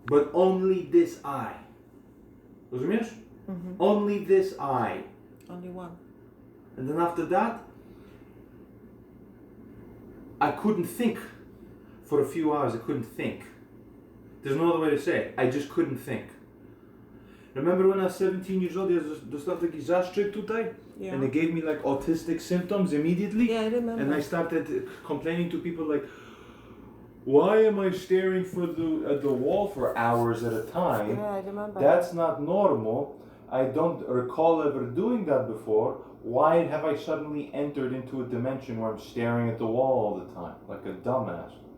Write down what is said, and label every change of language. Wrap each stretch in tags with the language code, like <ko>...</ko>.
<en>But only this eye.</en> <pl>Rozumiesz?</pl> <en>Mm-hmm. Only this eye. Only one. And then after that, I couldn't think. For a few hours, I couldn't think. There's no other way to say it. I just couldn't think. Remember when I was 17 years old,</en> <pl>dostał taki zastrzyk tutaj?</pl> <en>Yeah. And they gave me like autistic symptoms immediately? Yeah, I remember. And I started complaining to people like, why am I staring at the wall for hours at a time? Yeah, I remember. That's not normal. I don't recall ever doing that before. Why have I suddenly entered into a dimension where I'm staring at the wall all the time, like a dumbass?</en>